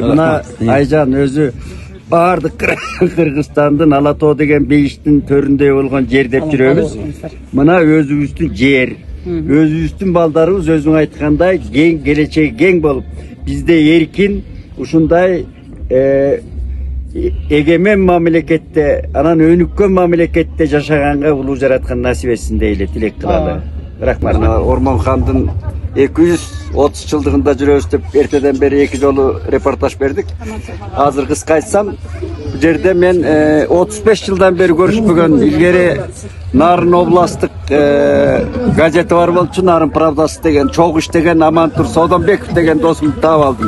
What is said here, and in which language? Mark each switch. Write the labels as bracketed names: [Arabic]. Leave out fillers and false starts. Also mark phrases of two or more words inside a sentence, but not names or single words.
[Kyrgyz] Мына Айжан өзү бардык Кыргызстандын Ала Тоо деген бейиштин төрүндө болгон жер деп жүрөбүз. Мына өзүбүздүн жер, өзүбүздүн балдарыбыз өзүң айткандай кең келечеги кең болуп, бизде эркин ушундай эгемен мамлекетте, анан өнүккөн мамлекетте жашаганга улуу жараткан насип этсин дейле тилек кылалы. Рахмат. Ормонхандын 230 жылдыгында жүрөбүз деп эртеден бери 2 жолу репортаж бердик. Азыр кыска айтсам, бу жерде мен 35 жылдан бери көрүшпөгөн илгери Нарын областтык газети бар болчу, Нарын правдасы деген, чогуу иштеген Амантур Сооданбеков деген досумду таап алдым.